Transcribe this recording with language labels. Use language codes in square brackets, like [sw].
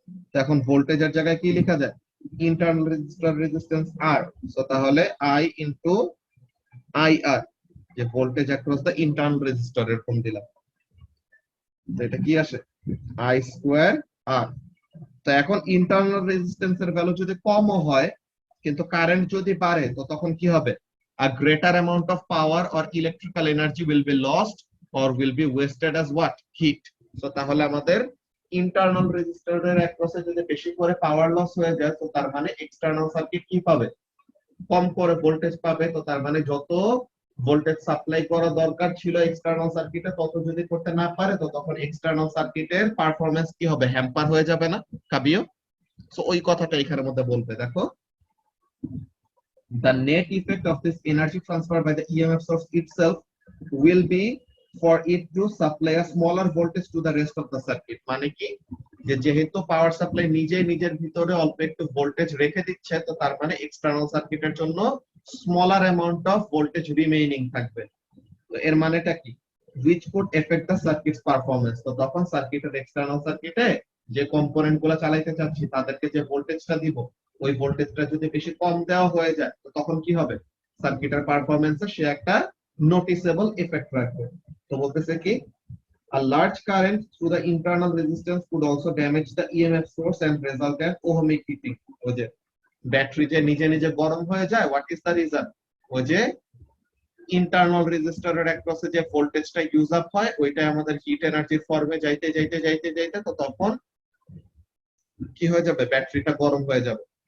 [bn] তো এখন ভোল্টেজের জায়গায় কি লেখা যায়, ইন্টারনাল রেজিস্টর রেজিস্ট্যান্স আর, সো তাহলে আই ইনটু আই আর, যে [en] voltage across the internal resistor [bn] এরকম দিলাম, তো এটা কি আসে, আই স্কোয়ার আর। তো এখন ইন্টারনাল রেজিস্ট্যান্সের ভ্যালু যদি কমও হয় কিন্তু কারেন্ট যদি বাড়ে, তো তখন কি হবে, [en] a greater amount of power or electrical energy will be lost or will be wasted as what, heat. [bn] So তাহলে আমাদের ইন্টারনাল রেজিস্টরের অ্যাক্রসে যদি বেশি করে পাওয়ার লস হয়ে যায়, তো তার মানে এক্সটার্নাল সার্কিট কি পাবে, কম করে ভোল্টেজ পাবে। তো তার মানে যত ভোল্টেজ সাপ্লাই করা দরকার ছিল এক্সটার্নাল সার্কিটে, তত যদি করতে না পারে, তো তখন এক্সটার্নাল সার্কিটের পারফরম্যান্স কি হবে, হ্যাম্পার হয়ে যাবে না কাবিও? সো ওই কথাটা এখানের মধ্যে বলবে, দেখো, [en] the net effect of this energy transfer by the EMF source itself will be for it to supply a smaller voltage to the rest of the circuit. [bn] মানে কি, যে যেহেতু পাওয়ার সাপ্লাই নিজের ভিতরে অল্প একটু ভোল্টেজ রেখে দিচ্ছে, তো তার মানে এক্সটার্নাল সার্কিটের জন্য smaller amount of voltage remaining থাকবে। তো এর মানেটা কি, [en] which could affect the circuit's performance. [bn] তো তখন সার্কিটের এক্সটার্নাল সার্কিটে যে কম্পোনেন্ট গুলো চালাইতে চাচ্ছি তাদেরকে যে ভোল্টেজটা দিব, ওই ভোল্টেজটা যদি বেশি কম দেওয়া হয়ে যায়, তো তখন কি হবে, সার্কিটের পারফরম্যান্সে সে একটা নোটিসেবল এফেক্ট রাখবে। তো বলতেছে কি, [en] a large current through the internal resistance could also damage the EMF source and result in ohmic heating. [bn] ওই যে ব্যাটারি যে নিজে গরম হয়ে যায়, [en] what is the reason, [bn] ওই যে ইন্টারনাল রেজিস্টরের অ্যাক্রসে যে ভোল্টেজটা ইউজ আপ হয়, ওইটা আমাদের হিট এনার্জির ফর্মে যাইতে তো তখন কি হয়ে যাবে, ব্যাটারিটা গরম হয়ে যাবে।